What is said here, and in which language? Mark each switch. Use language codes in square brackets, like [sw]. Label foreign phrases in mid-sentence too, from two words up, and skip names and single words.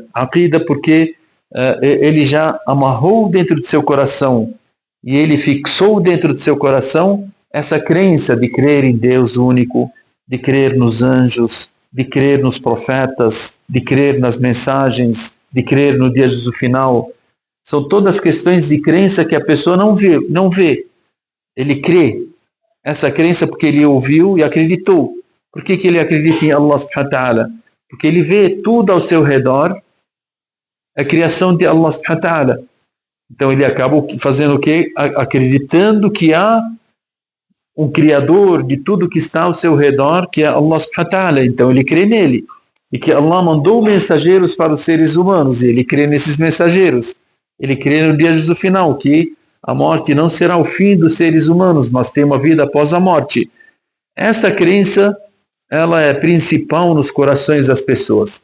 [pt] Aqida porque ele já amarrou dentro do seu coração e ele fixou dentro do seu coração essa crença de crer em Deus único, de crer nos anjos, de crer nos profetas, de crer nas mensagens, de crer no dia do final. São todas questões de crença que a pessoa não vê. Ele crê. Essa crença porque ele ouviu e acreditou. Por que ele acredita em [ar] الله سبحانه وتعالى? [pt] Porque ele vê tudo ao seu redor, a criação de [ar] الله سبحانه وتعالى. [pt] Então ele acaba fazendo o quê? Acreditando que há um criador de tudo que está ao seu redor, que é [ar] الله سبحانه وتعالى. [pt] Então ele crê nele. E que Allah mandou mensageiros para os seres humanos, e ele crê nesses mensageiros. Ele crê no dia do final, que a morte não será o fim dos seres humanos, mas tem uma vida após a morte. Essa crença, ela é principal nos corações das pessoas.